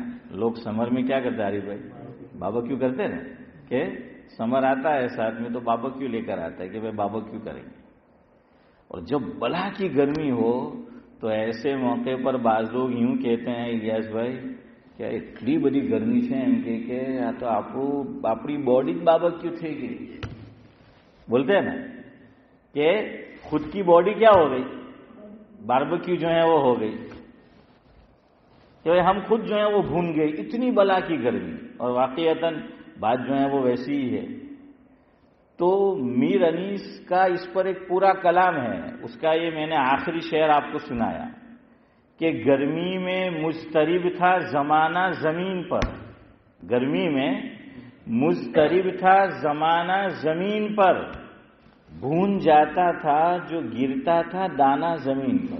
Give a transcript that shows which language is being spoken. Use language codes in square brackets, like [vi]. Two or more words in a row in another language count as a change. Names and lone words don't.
[ur] لوگ سمر میں کیا کرتے ہیں عارف بھائی؟ باربیکیو کرتے ہیں کہ سمر آتا ہے ساتھ میں تو باربیکیو لے کر آتا ہے کہ بھائی باربیکیو کریں گے۔ اور جب بلا کی گرمی ہو تو ایسے موقع پر بعض لوگ یوں کہتے ہیں الیاس بھائی کہ اتنی بڑی گرمی ہے [gu] એમ کہ આ તો આપણી બોડી જ બાર્બેક્યુ થઈ ગઈ، [ur] بولتے ہیں نا کہ خود کی باڈی کیا ہو گئی؟ باربیکیو جو ہے وہ ہو گئی، کہ ہم خود جو ہے وہ بھون گئے، اتنی بلا کی گرمی۔ اور واقعتاً بات جو ہے وہ ویسی ہی ہے۔ تو میر انیس کا اس پر ایک پورا کلام ہے، اس کا یہ میں نے آخری شعر آپ کو سنایا کہ گرمی میں مضطرب تھا زمانہ زمین پر، گرمی میں مضطرب تھا زمانہ زمین پر، بھون جاتا تھا جو گرتا تھا دانا زمین پر۔